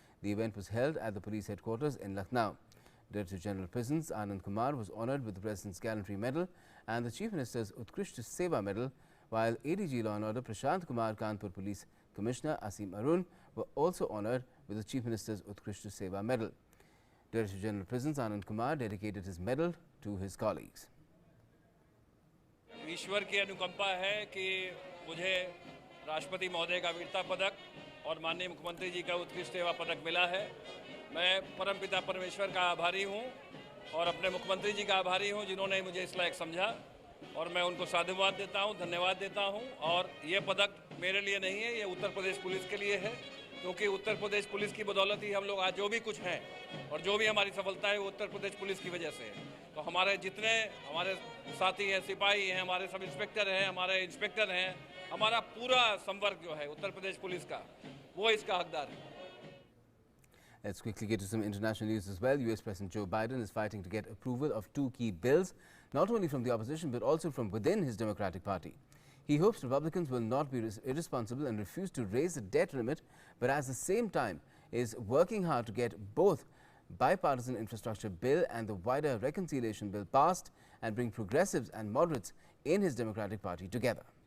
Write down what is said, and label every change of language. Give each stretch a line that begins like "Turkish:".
English: The event was held at the police headquarters in Lucknow. Director General Prisons Anand Kumar was honoured with the President's Gallantry Medal and the Chief Minister's Utkrish Seva Medal, while ADG Law and Order Prashant Kumar, Kanpur Police Commissioner Asim Arun were also honoured with the Chief Minister's Utkrish Seva Medal. Director General Prisons Anand Kumar dedicated his medal to his colleagues.
Hindi: ईश्वर की अनुकंपा है कि मुझे राष्ट्रपति महोदय का वीरता पदक और माननीय मुख्यमंत्री जी का उत्कृष्ट सेवा पदक मिला है। मैं परमपिता परमेश्वर का आभारी हूं और अपने मुख्यमंत्री जी का आभारी हूं जिन्होंने मुझे इस लायक समझा और मैं उनको साधुवाद देता हूं, धन्यवाद देता हूं। और ये पदक मेरे लिए नहीं है, ये उत्तर प्रदेश पुलिस के लिए है क्योंकि उत्तर प्रदेश पुलिस की बदौलत ही हम लोग आज जो भी कुछ हैं और जो भी हमारी सफलता है वो उत्तर प्रदेश पुलिस की वजह से है। तो हमारे जितने हमारे साथी हैं, सिपाही हैं, हमारे सब इंस्पेक्टर हैं, हमारे इंस्पेक्टर हैं, हमारा पूरा संवर्ग जो है उत्तर प्रदेश पुलिस का, वो इसका हकदार है।
English: Let's quickly get to some international news as well. US President Joe Biden is fighting to get approval of two key bills, not only from the opposition but also from within his Democratic Party. He hopes Republicans will not be irresponsible and refuse to raise the debt limit, but at the same time is working hard to get both bipartisan infrastructure bill and the wider reconciliation bill passed and bring progressives and moderates in his Democratic Party together.